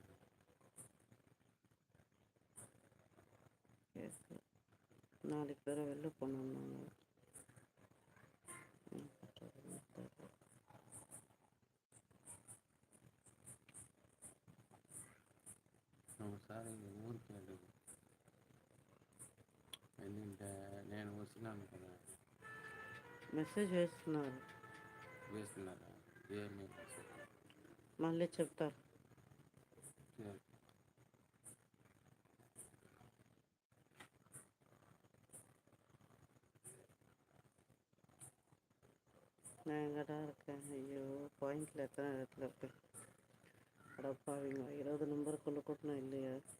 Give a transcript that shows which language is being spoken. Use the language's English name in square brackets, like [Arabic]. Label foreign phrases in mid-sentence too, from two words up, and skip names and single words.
[Tamil] நாளைக்கு வேறு வெளில போனோம்னாங்க. [Telugu] நம்ம సార్ ఊరికి ఎందుకంటే నేను వచ్చినాను కదా. మెసేజ్ వేస్తున్నారు. వేస్తున్నారా? ఏమి మళ్ళీ చెప్తారు. [Tamil] நான் எங்கடா இருக்கேன்? ஐயோ, பாயிண்டில் எத்தனை இடத்துல இருக்கேன். அடப்பாவீங்க, 20 நம்பருக்குள்ளே கூட்டணும் இல்லையா?